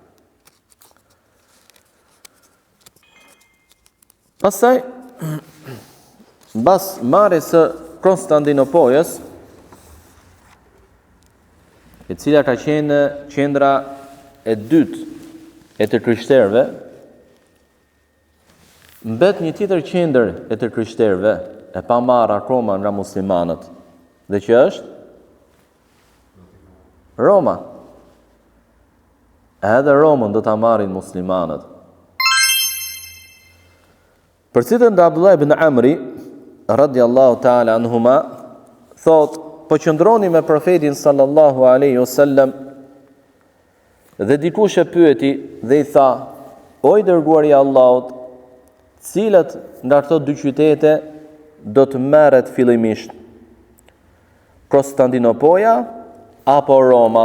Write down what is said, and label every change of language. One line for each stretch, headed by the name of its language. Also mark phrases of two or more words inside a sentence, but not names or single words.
Albanian: Pastaj mbas marrjes së Konstantinopolës, e cila ka qenë qendra e dytë e të krishterëve, mbet një tjetër qendër e të krishterëve e pa marrë akoma nga muslimanët, dhe që është Roma. Edhe Romën do ta marrin muslimanët. Përcitën nga Abdullah ibn Amri
Arabic: رضي الله تعالى عنهما,
Albanian: thot, po qëndroni me profetin
Arabic: صلى الله عليه وسلم
Albanian: dhe dikush e pyeti dhe i tha, o i dërguari i Allahut, cilat nga këto dy qytete do të merret fillimisht? Konstantinopoja apo Roma?